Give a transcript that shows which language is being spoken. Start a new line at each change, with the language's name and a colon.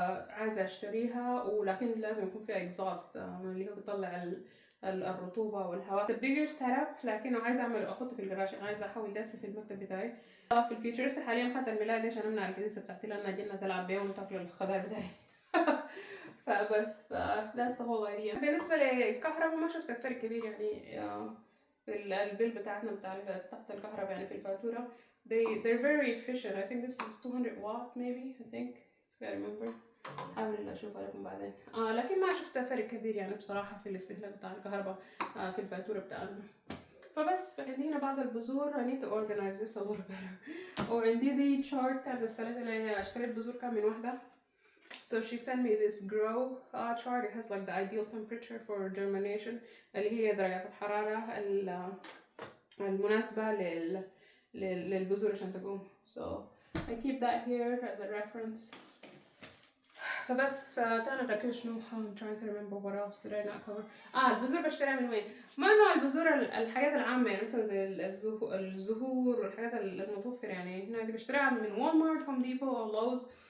Arabic: عايزة أشتريها ولكن لازم يكون فيها exhaust اللي هو بيطلع الرطوبة والهواء.
English: the bigger setup
Arabic: لكنه عايزة أحطه في الجراج. عايزة أحول داسة في المكتب بتاعي. في الفيوتشرز حاليا خدت الملاية دي عشان أمنع الكنيسة بتاعتي لأنها جنة تلعب بيهم وتاكل الخضار بتاعي.
English: فبس that's the whole idea.
Arabic: بالنسبة للكهرباء ما شفت فرق كبير يعني في البيل بتاعتنا بتاع تحت الكهرباء يعني في الفاتورة.
English: they're very efficient. I think this is 200 watt maybe I think if I remember.
Arabic: حاول اشوفها لكم بعدين. لكن ما شفت فرق كبير يعني بصراحة في الاستهلاك بتاع الكهرباء في الفاتورة بتاعنا. فبس عندي هنا بعض البذور.
English: I need to organize this a little better.
Arabic: وعندي دي chart كانت رسالت لي، اشتريت بذور كان من واحدة.
English: So she sent me this grow chart. It has like the ideal temperature for germination
Arabic: اللي هي درجات الحرارة المناسبة للبذور عشان تقوم.
English: So I keep that here as a reference.
Arabic: فبس فتاني غير كده شنو
English: I'm trying to remember what else did I not cover.
Arabic: البذور بشتريها من وين؟ معظم البذور الحاجات العامة يعني مثلا زي الزهور والحاجات المتوفرة يعني هنا دي بشتريها من والمارت، هوم ديبو أو لوز.